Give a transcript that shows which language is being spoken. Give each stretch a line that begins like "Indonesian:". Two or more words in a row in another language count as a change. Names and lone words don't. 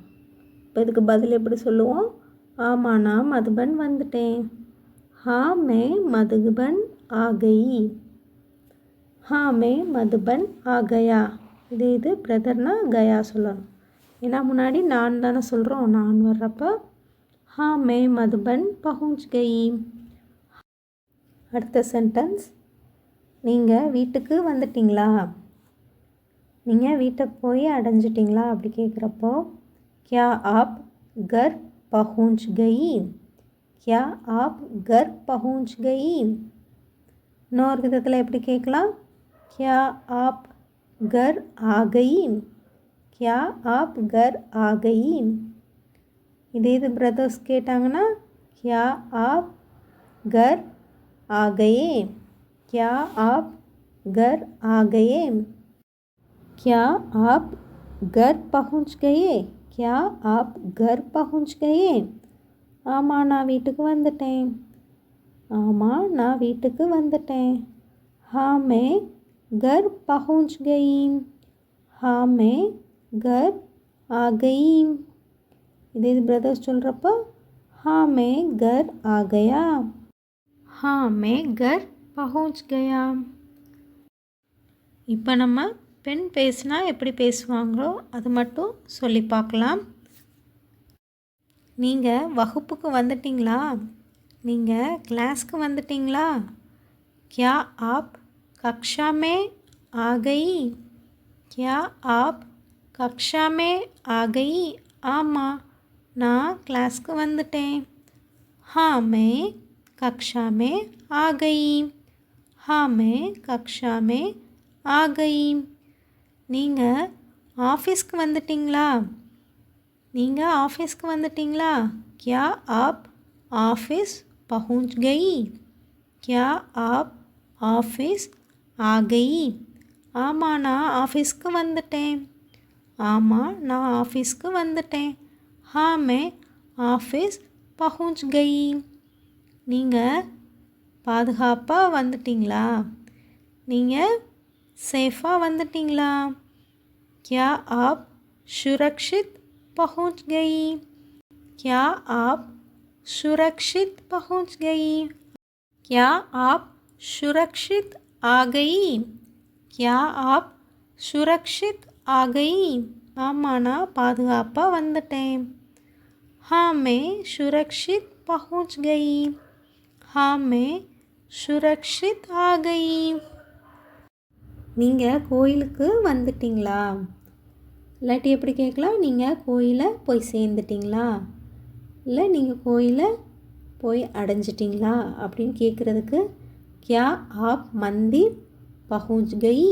Tamil: இப்போ இதுக்கு பதில் எப்படி சொல்லுவோம்? ஆமாம், நான் மதுபன் வந்துட்டேன்.
Hindi: हाँ मैं मधुबन आ गई. हाँ मैं मधुबन आ गया.
Tamil: இது பிரதர்னா கயா சொல்லணும். ஏன்னா முன்னாடி நான் தானே சொல்கிறோம். நான் வர்றப்போ
Hindi: हाँ मैं मधुबन पहुँच गई.
Tamil: அடுத்த சென்டென்ஸ், நீங்கள் வீட்டுக்கு வந்துட்டிங்களா? நீங்கள் வீட்டை போய் அடைஞ்சிட்டிங்களா அப்படி கேட்குறப்போ
Hindi: क्या आप घर पहुँच गई? क्या आप घर पहुँच गई?
Tamil: இன்னொரு விதத்தில் எப்படி கேட்கலாம்?
Hindi: क्या आप घर आ गई? क्या आप घर आ गई?
Tamil: இது பிரதர்ஸ் கேட்டாங்கன்னா
Hindi: क्या आप घर आ गए? क्या आप घर आ गए? क्या आप घर पहुँच गए? क्या आप घर पहुँच गए?
Tamil: ஆமாம், நான் வீட்டுக்கு வந்துட்டேன். ஆமாம், நான் வீட்டுக்கு வந்துட்டேன்.
Hindi: हाँ मैं घर पहुँच गई. हाँ मैं घर आ गई. இது பிரதர்ஸ் சொல்கிறப்போ हाँ मैं घर आ गया. हाँ मैं घर पहुँच गया.
Tamil: இப்போ நம்ம பெண் பேசினா எப்படி பேசுவாங்களோ அது மட்டும் சொல்லி பார்க்கலாம். நீங்கள் வகுப்புக்கு வந்துட்டிங்களா? நீங்கள் கிளாஸ்க்கு வந்துட்டிங்களா?
Hindi: क्या आप कक्षा में आ गई? क्या आप कक्षा में आ गई?
Tamil: ஆமாம், நான் கிளாஸ்க்கு வந்துட்டேன்.
Hindi: हाँ मैं कक्षा में आ गई. हाँ मैं कक्षा में आ गई.
Tamil: நீங்கள் ஆஃபீஸ்க்கு வந்துட்டிங்களா? நீங்கள் ஆஃபீஸ்க்கு வந்துட்டிங்களா?
Hindi: क्या आप ऑफिस पहुँच गई? क्या आप ऑफिस आ गई?
Tamil: ஆமாம், நான் ஆஃபீஸ்க்கு வந்துட்டேன். ஆமாம், நான் ஆஃபீஸ்க்கு வந்துட்டேன்.
Hindi: हाँ मैं ऑफिस पहुँच गई.
Tamil: நீங்கள் பாதுகாப்பாக வந்துட்டிங்களா? நீங்கள் சேஃபாக வந்துட்டிங்களா?
Hindi: क्या आप सुरक्षित पहुँच गई? क्या आप सुरक्षित पहुँच गई? क्या आप सुरक्षित आ गई? क्या आप सुरक्षित आ गई?
Tamil: ஆமாம், நான் பாதுகாப்பாக வந்துட்டேன்.
Hindi: हाँ मैं सुरक्षित पहुँच गई. हाँ मैं सुरक्षित आ गई.
Tamil: நீங்கள் கோயிலுக்கு வந்துட்டிங்களா? இல்லாட்டி எப்படி கேட்கலாம்? நீங்கள் கோயிலை போய் சேர்ந்துட்டிங்களா? இல்லை நீங்கள் கோயிலை போய் அடைஞ்சிட்டிங்களா அப்படின்னு கேட்குறதுக்கு
Hindi: क्या आप मंदिर पहुँच गई?